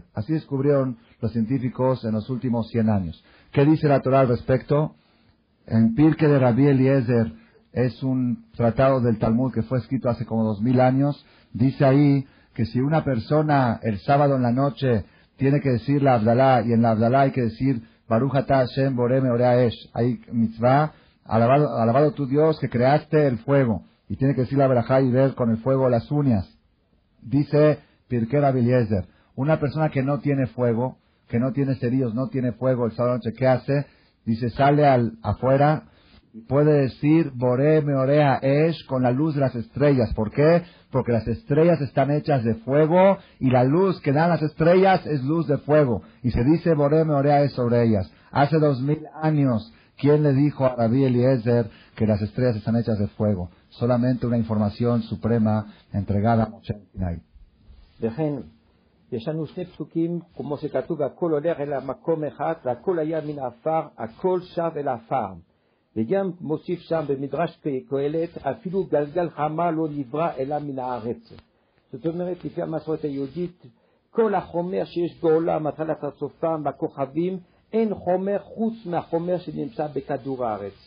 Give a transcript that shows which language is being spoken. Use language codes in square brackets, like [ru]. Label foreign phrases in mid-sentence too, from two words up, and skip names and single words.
[es] Así descubrieron los científicos en los últimos 100 años. ¿Qué dice la Torah al respecto? En Pirkei de Rabbi Eliezer, es un tratado del Talmud que fue escrito hace como 2000 años, dice ahí que si una persona el sábado en la noche tiene que decir la Abdalá, y en la Abdalá hay que decir [he] ברוך אתה השם בורא מאורי האש, [es] hay mitzvah, alabado tu Dios que creaste el fuego, y tiene que decir la verajá y ver con el fuego las uñas. Dice Pirkei Rabbi Eliezer, una persona que no tiene fuego, que no tiene cerillos, no tiene fuego el sábado noche, ¿qué hace? Dice, sale afuera y puede decir [he] בורא מאורי האש [es] con la luz de las estrellas. ¿Por qué? Porque las estrellas están hechas de fuego y la luz que dan las estrellas es luz de fuego. Y se dice [he] בורא מאורי האש [es] sobre ellas. Hace 2000 años, ¿quién le dijo a Rabbi Eliezer que las estrellas están hechas de fuego? Solamente una información suprema entregada a Moshe Sinai. [he] יש לנו שני פסוקים, כמו שכתוב, הכל הולך אל המקום אחד, והכל היה מן העפר, הכל שב אל העפר. וגם מוסיף שם במדרש קהלת, אפילו גלגל חמה לא נברא אלא מן הארץ. זאת אומרת, לפי המסורת היהודית, כל החומר שיש בעולם, התחלת הסופם, בכוכבים, אין חומר חוץ מהחומר שנמצא בכדור הארץ.